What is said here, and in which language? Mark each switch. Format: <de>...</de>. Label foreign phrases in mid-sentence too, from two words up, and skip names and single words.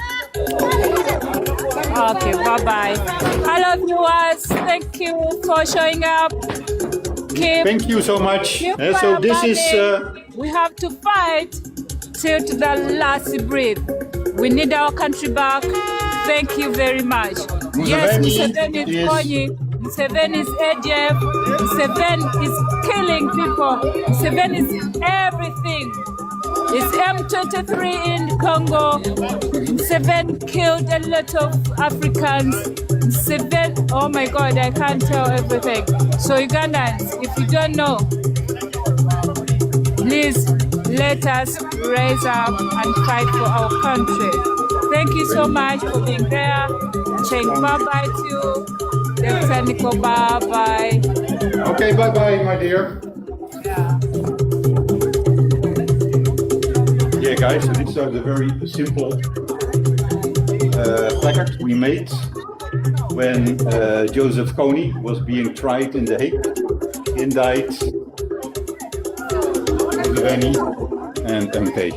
<en>Okay, bye-bye. Hello, viewers. Thank you for showing up. Thank you so much. Keep So this is... we have to fight till to the last breath. We need our country back. Thank you very much. Yes, Museveni is Konyi. Museveni is ADF. Museveni is killing people. Museveni is everything. It's M23 in Congo. Museveni killed a lot of Africans. Museveni, oh my God, I can't tell everything. So Ugandans, if you don't know, please let us raise up and fight for our country. Thank you so much for being there. Saying bye-bye to you. Dr. Nico, bye-bye. Okay, bye-bye, my dear. Yeah, guys, so these are the very simple placards we made when Joseph Kony was being tried in The Hague, indict Museveni and MK.</en>